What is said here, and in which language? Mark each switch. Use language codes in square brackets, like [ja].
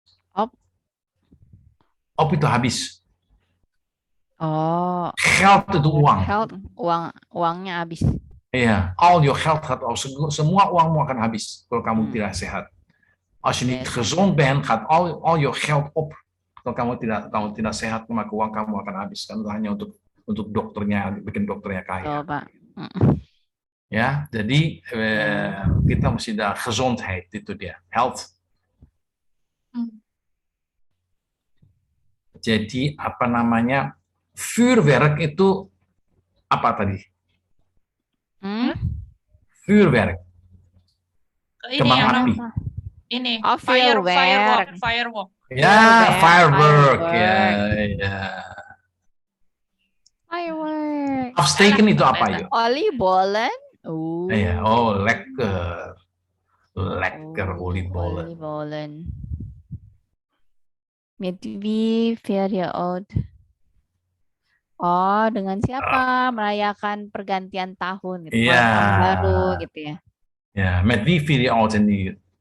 [nl] Op. [id] Op itu habis. Oh. Geld itu uang. Uangnya habis. Iya, [en] all your [nl] geld gaat op. [id] Semua uangmu akan habis kalau kamu tidak sehat. [nl] Als je niet gezond bent, gaat al [en] your [nl] geld op. [id] Kalau kamu tidak sehat, maka uang kamu akan habis. Kan itu hanya untuk dokternya, bikin dokternya kaya. Oh, Pak. Ya, jadi kita mesti ada gezondheid, itu dia, health. Jadi apa namanya, vuurwerk itu apa tadi? Vuurwerk. Kembang api. Ini [en] firework. Ya, firework. Ya. Firework. [id] Afsteken itu apa ya? [nl] Oliebollen. Ja, lekker. Lekker oliebollen. Met wie vier je oud? [id] Oh, dengan siapa merayakan pergantian tahun gitu, tahun baru gitu ya? Ya, [nl] met wie vier je oud en die.